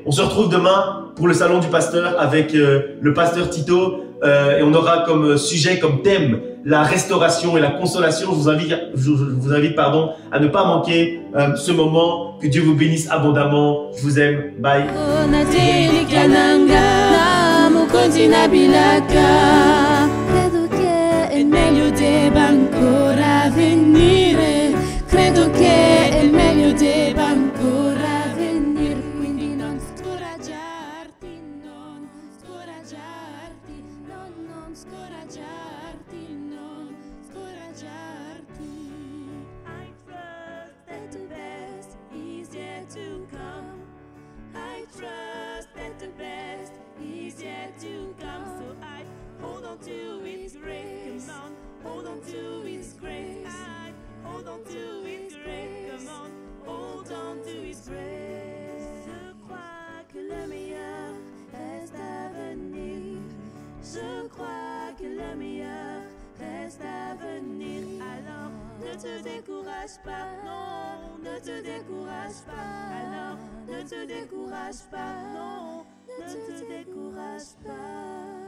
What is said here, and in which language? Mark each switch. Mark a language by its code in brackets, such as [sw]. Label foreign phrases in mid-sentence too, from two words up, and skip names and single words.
[fr] On se retrouve demain pour le salon du pasteur avec le pasteur Tito et on aura comme sujet, comme thème, la restauration et la consolation. Je vous invite à ne pas manquer ce moment. Que Dieu vous bénisse abondamment. Je vous aime. Bye. [it] Credo che è il meglio debba ancora venire, quindi non scoraggiarti, non scoraggiarti, non scoraggiarti, non scoraggiarti. [en] I trust that the best is yet to come. I trust that the best is yet to come. So I hold on to His grace. Come on, hold on to His grace. Hold on to His grace, come on, hold on to His grace. [fr] Je crois que le meilleur reste à venir. Je crois que le meilleur reste à venir. Alors ne te décourage pas, non, ne te décourage pas. Alors ne te décourage pas, non, ne te décourage pas.